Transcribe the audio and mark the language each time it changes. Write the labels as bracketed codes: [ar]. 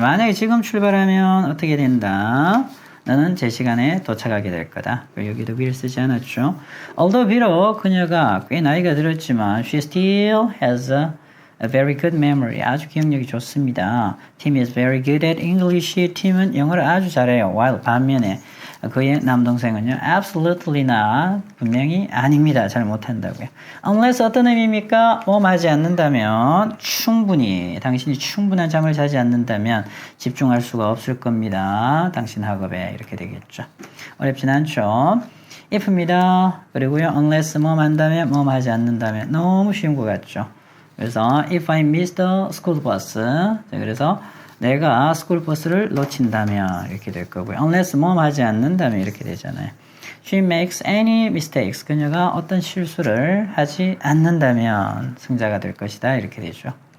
[ko] 만약에 지금 출발하면 어떻게 된다? 너는 제 시간에 도착하게 될 거다. 여기도 will 쓰지 않았죠. [en] Although [ko] 비록 그녀가 꽤 나이가 들었지만 [en] she still has a very good memory. [ko] 아주 기억력이 좋습니다. [en] Tim is very good at English. [ko] 팀은 영어를 아주 잘해요. While 반면에 그의 남동생은요, [en] absolutely not. [ko] 분명히 아닙니다. 잘 못한다고요. Unless 어떤 의미입니까? 하지 않는다면 충분히, 당신이 충분한 잠을 자지 않는다면 집중할 수가 없을 겁니다. 당신 학업에 이렇게 되겠죠. 어렵진 않죠. if입니다. 그리고요, unless 한다면 하지 않는다면 너무 쉬운 것 같죠. [en] 그래서 if I miss the school bus. [ko] 그래서 내가 스쿨 버스를 놓친다면 이렇게 될 거고요. unless 하지 않는다면 이렇게 되잖아요. [en] She makes any mistakes. [ko] 그녀가 어떤 실수를 하지 않는다면 승자가 될 것이다. 이렇게 되죠.